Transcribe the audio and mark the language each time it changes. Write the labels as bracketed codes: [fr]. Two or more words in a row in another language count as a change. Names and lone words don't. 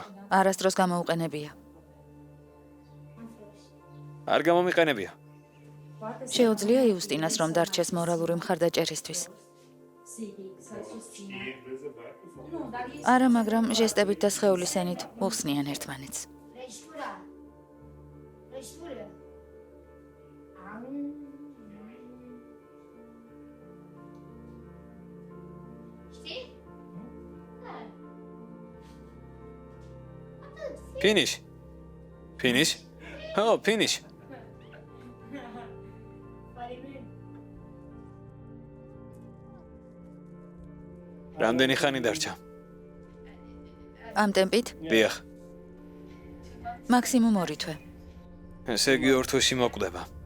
[ka] არასდროს გამოუყენებია. არ გამომიყენებია. შეუძლია იუსტინას რომ დარჩეს მორალური მხარდაჭერისთვის. არა, მაგრამ ჟესტებით და სხეულის ენით უხსნიან ერთმანეთს. Finish. [en] Finish? Oh, finish. [ka] რამდენი ხანი დარჩა? ამ ტემპით? დიახ. მაქსიმუმ 2 თვე. ესე იგი ორ თვეში მოკვდება.